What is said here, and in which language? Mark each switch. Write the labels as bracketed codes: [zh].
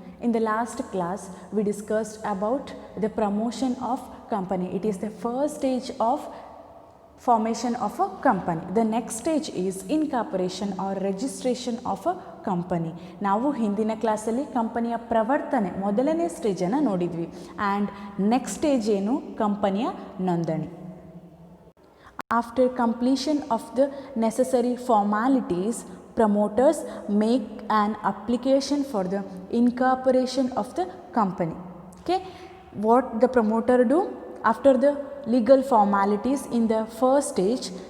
[en] In the last class we discussed about the promotion of company. It is the first stage of formation of a company. The next stage is incorporation or registration of a company. [kn] ನಾವು ಹಿಂದಿನ ಕ್ಲಾಸಲ್ಲಿ ಕಂಪನಿಯ ಪ್ರವರ್ತನೆ ಮೊದಲನೇ ಸ್ಟೇಜನ್ನು ನೋಡಿದ್ವಿ. [en] and next stage [kn] ಏನು? ಕಂಪನಿಯ ನೋಂದಣಿ. [en] After completion of the necessary formalities, promoters make an application for the incorporation of the company. Okay, what the promoter do after the legal formalities in the first stage?